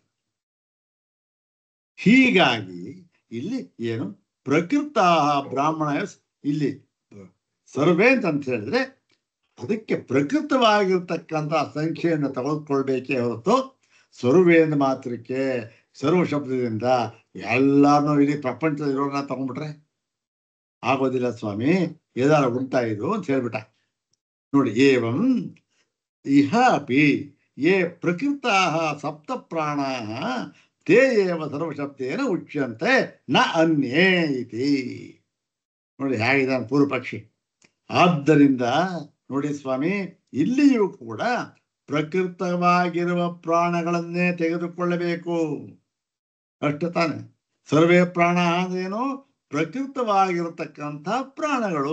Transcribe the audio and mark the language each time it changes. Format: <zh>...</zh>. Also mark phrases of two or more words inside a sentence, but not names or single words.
<kn>ಹೀಗಾಗಿ ಇಲ್ಲಿ ಏನು ಪ್ರಕೃತ ಬ್ರಾಹ್ಮಣ ಇಲ್ಲಿ ಸರ್ವೇ ಅಂತ ಹೇಳಿದ್ರೆ ಅದಕ್ಕೆ ಪ್ರಕೃತವಾಗಿರ್ತಕ್ಕಂಥ ಸಂಖ್ಯೆಯನ್ನು ತೆಗೆದುಕೊಳ್ಬೇಕೇ ಹೊರತು ಸರ್ವೇಂದ್ರ ಮಾತ್ರಕ್ಕೆ ಸರ್ವ ಶಬ್ದದಿಂದ ಎಲ್ಲಾರನ್ನೂ ಇಡೀ ಪ್ರಪಂಚದ ಇರೋರನ್ನ ತಗೊಂಡ್ಬಿಟ್ರೆ ಆಗೋದಿಲ್ಲ ಸ್ವಾಮಿ. ಏದಾರ ಉಂಟಾ ಇದು ಅಂತ ಹೇಳ್ಬಿಟ್ಟ ನೋಡಿ.</kn> <sa>ಏವಂ ಇಹ ಅಪಿ ಯೇ ಪ್ರಕೃತಾ ಸಪ್ತ ಪ್ರಾಣಾ ತೇ ಏವ ಸರ್ವಶಬ್ದೇನ ಉಚ್ಯಂತೆ ನ ಅನ್ಯೇ ಇತಿ.</sa> <kn>ನೋಡಿ ಹೇಗಿದ್ದಾನೆ ಪೂರ್ವ ಪಕ್ಷಿ. ಆದ್ದರಿಂದ ನೋಡಿ ಸ್ವಾಮಿ, ಇಲ್ಲಿಯೂ ಕೂಡ ಪ್ರಕೃತವಾಗಿರುವ ಪ್ರಾಣಗಳನ್ನೇ ತೆಗೆದುಕೊಳ್ಳಬೇಕು. ಅಷ್ಟು ತಾನೆ. ಸರ್ವೇ ಪ್ರಾಣ ಅಂದ್ರೇನು? ಪ್ರಕೃತವಾಗಿರತಕ್ಕಂಥ ಪ್ರಾಣಗಳು.</kn>